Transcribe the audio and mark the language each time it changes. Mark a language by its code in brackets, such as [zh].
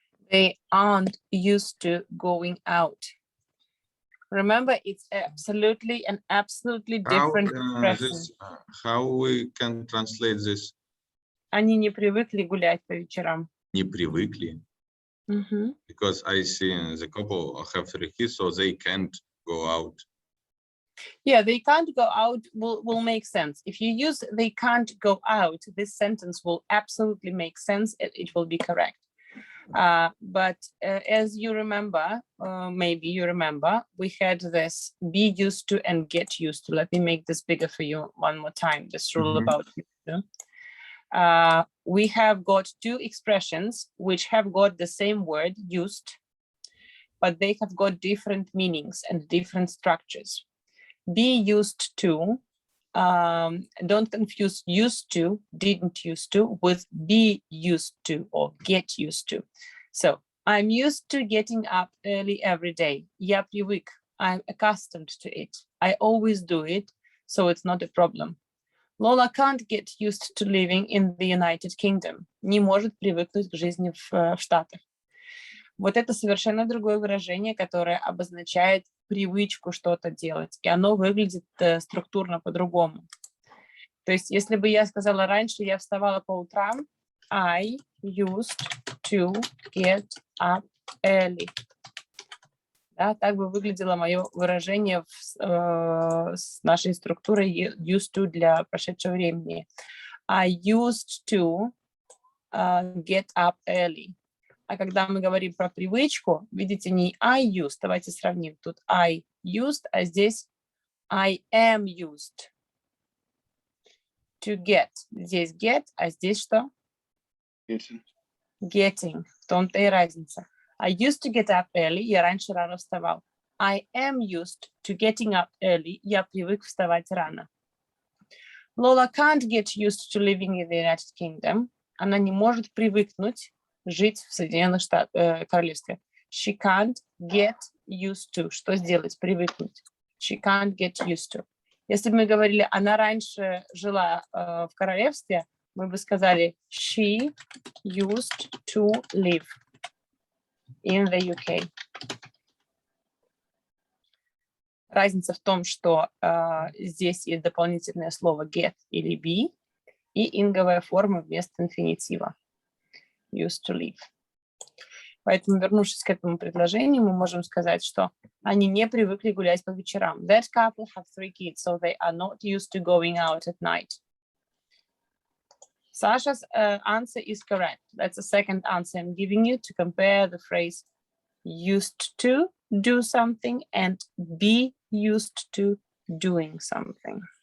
[en] They aren't used to going out. Remember, it's absolutely different expression. How we can translate this? [ru] Они не привыкли гулять по вечерам. Не привыкли. Мгм. [en] Because I see the couple have 3 kids, so they can't go out. Yeah, they can't go out will make sense. If you use they can't go out, this sentence will absolutely make sense. It will be correct. But as you remember, maybe you remember, we had this be used to and get used to. Let me make this bigger for you one more time, this rule Mhm. about used to. We have got 2 expressions which have got the same word used, but they have got different meanings and different structures. Be used to, don't confuse used to, didn't used to with be used to or get used to. So I'm used to getting up early every day. [ru] Я привык. [en] I'm accustomed to it. I always do it, so it's not a problem. Lola can't get used to living in the United Kingdom. [ru] Не может привыкнуть к жизни в Штатах. Вот это совершенно другое выражение, которое обозначает привычку что-то делать, и оно выглядит структурно по-другому. То есть, если бы я сказала раньше, я вставала по утрам, [en] I used to get up early. [ru] Да, так бы выглядело мое выражение с нашей структурой used to для прошедшего времени. [en] I used to get up early. [ru] А когда мы говорим про привычку, видите, не [en] I used, [ru] давайте сравним. Тут [en] I used, [ru] а здесь [en] I am used to get. [ru] Здесь get, а здесь что? [en] Getting. [ru] В том-то и разница. [en] I used to get up early. [ru] Я раньше рано вставал. [en] I am used to getting up early. [ru] Я привык вставать рано. [en] Lola can't get used to living in the United Kingdom. [ru] Она не может привыкнуть жить в Соединенных Королевстве. [en] She can't get used to. [ru] Что сделать? Привыкнуть. [en] She can't get used to. [ru] Если бы мы говорили, она раньше жила в королевстве, мы бы сказали [en] she used to live in the UK. [ru] Разница в том, что здесь есть дополнительное слово get или be и инговая форма вместо инфинитива. [en] Used to live. [ru] Поэтому, вернувшись к этому предложению, мы можем сказать, что они не привыкли гулять по вечерам. [en] That couple have 3 kids, so they are not used to going out at night. Sasha's answer is correct. That's the second answer I'm giving you to compare the phrase used to do something and be used to doing something.